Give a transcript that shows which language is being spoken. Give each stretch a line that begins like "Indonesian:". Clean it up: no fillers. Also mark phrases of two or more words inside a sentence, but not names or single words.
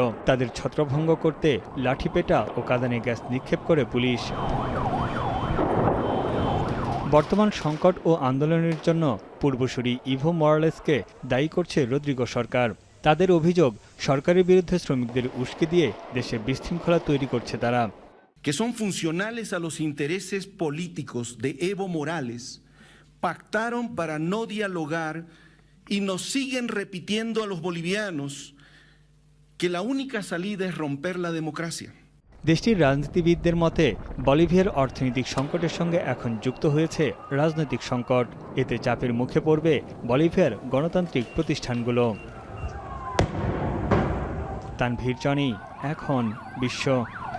Bangla: তাদের ছত্রভঙ্গ করতে লাঠিপেটা ও কাঁদানে গ্যাস নিক্ষেপ করে পুলিশ। বর্তমান সংকট ও আন্দোলনের জন্য পূর্বসূরি ইভো মরালেসকে দায়ী করছে রদ্রিগো সরকার। তাদের অভিযোগ, সরকারের বিরুদ্ধে শ্রমিকদের উস্কে দিয়ে দেশে বিশৃঙ্খলা তৈরি করছে তারা।
Spanish: Que son funcionales a los intereses políticos de Evo Morales, pactaron para no dialogar y nos siguen repitiendo a los bolivianos que la única salida es romper la democracia.
Bangla: দেশটির রাজনীতিবিদদের মতে বলিভিয়ার অর্থনৈতিক সংকটের সঙ্গে এখন যুক্ত হয়েছে রাজনৈতিক সংকট। এতে চাপের মুখে পড়বে বলিভিয়ার গণতান্ত্রিক প্রতিষ্ঠানগুলো। তানভীর জনি, এখন বিশ্ব।